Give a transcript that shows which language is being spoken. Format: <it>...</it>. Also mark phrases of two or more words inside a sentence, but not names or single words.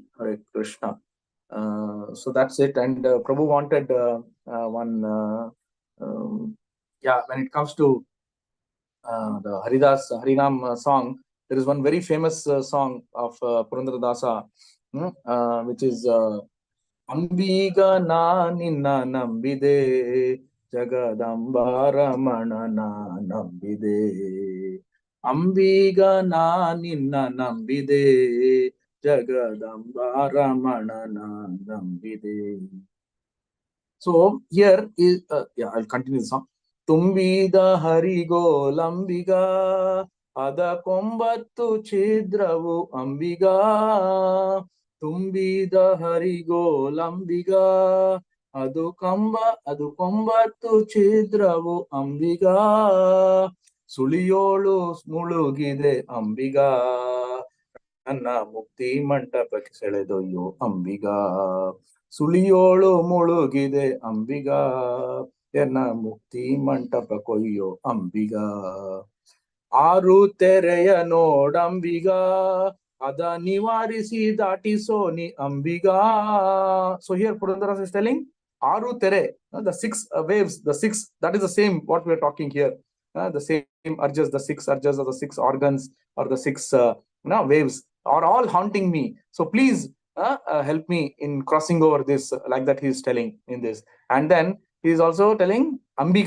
<en>Hare Krishna. So that's it. And Prabhu wanted one. When it comes to the Harinam song, there is one very famous song of Purandaradasa, which is</en> <kn>ಅಂಬಿಗ ನಾ ನಿನ್ನ ನಂಬಿದೆ ಜಗದಂಬಾರಮಣ ನಾ ನಂಬಿದೆ. ಅಂಬಿಗ ನಾ ನಿನ್ನ ನಂಬಿದೆ ಜಗದಂಬಾರಮಣ ನಾ ನಂಬಿದೆ.</kn> <en>So here is I'll continue the song.</en> <kn>ತುಂಬಿದ ಹರಿಗೋ ಲಂಬಿಗ ಅದ ಕೊಂಬತ್ತು ಛಿದ್ರವು ಅಂಬಿಗ. ತುಂಬಿದ ಹರಿಗೋ ಲಂಬಿಗ ಅದು ಕೊಂಬತ್ತು ಛಿದ್ರವು ಅಂಬಿಗ. ಸುಳಿಯೋಳು ಮುಳುಗಿದೆ ಅಂಬಿಗ ನನ್ನ ಮುಕ್ತಿ ಮಂಟಪಕ್ಕೆ ಸೆಳೆದೊಯ್ಯೋ ಅಂಬಿಗ ಸುಳಿಯೋಳು ಮುಳುಗಿದೆ ಅಂಬಿಗ ಎನ್ನ ಮುಕ್ತಿ ಮಂಟಪ ಕೊಯ್ಯೋ ಅಂಬಿಗ ಆರು ತೆರೆಯ ನೋಡಂಬಿಗ ಅದ ನಿವಾರಿಸಿ ದಾಟಿಸೋನಿ ಅಂಬಿಗ.</kn> <en>So here Purandaras is telling</en> <kn>ಆರು ತೆರೆ,</kn> <en>the six waves, the six, that is the same what we are talking here. The same urges, the six urges or the six organs or the six waves are all haunting me. So please help me in crossing over this, like that he is telling in this. And then he is also telling Ambika.</en>